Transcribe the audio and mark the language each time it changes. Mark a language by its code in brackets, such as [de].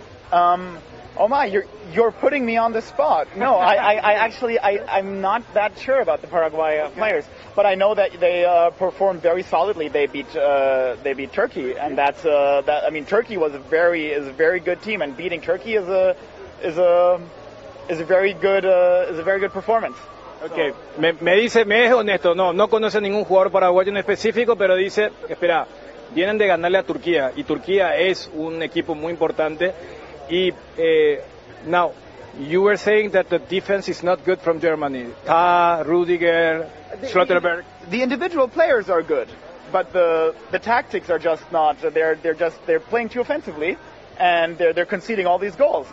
[en] Oh my, you're putting me on the spot. No, I'm not that sure about the Paraguay players, but I know that they performed very solidly. They beat Turkey, and Turkey is a very good team, and beating Turkey is a very good performance. Okay, so. [es] me dice, me es honesto. No conoce ningún jugador paraguayo en específico, pero dice, espera. Vienen de ganarle a Turquía, y Turquía es un equipo muy importante. [en] Y, now, you were saying that the defense is not good from Germany. Tah, Rudiger, Schlotterberg. The individual players are good, but the tactics are just not. They're playing too offensively, and they're conceding all these goals.